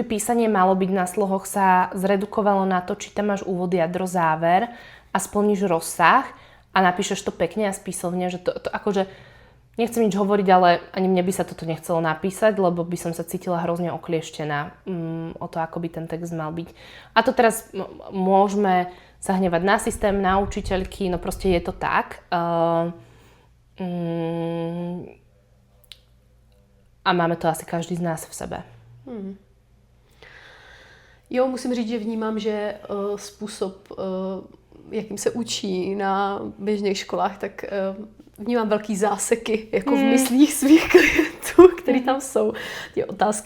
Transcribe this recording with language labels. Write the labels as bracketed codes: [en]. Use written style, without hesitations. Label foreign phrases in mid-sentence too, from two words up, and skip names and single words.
[sk] písanie malo byť na slohoch, sa zredukovalo na to, či tam máš úvod, jadro, záver a splníš rozsah a napíšeš to pekne a spisovne, že to akože nechcem nič hovoriť, ale ani mne by sa toto nechcelo napísať, lebo by som sa cítila hrozne oklieštená o to, ako by ten text mal byť. A to teraz môžeme sa hnevať na systém, na učiteľky, no proste je to tak. A máme to asi každý z nás v sebe. [cs] Jo, musím říct, že vnímám, že způsob, jakým se učí na běžných školách, tak vnímám velký záseky jako v myslích svých klientů, které tam jsou, ty otázky,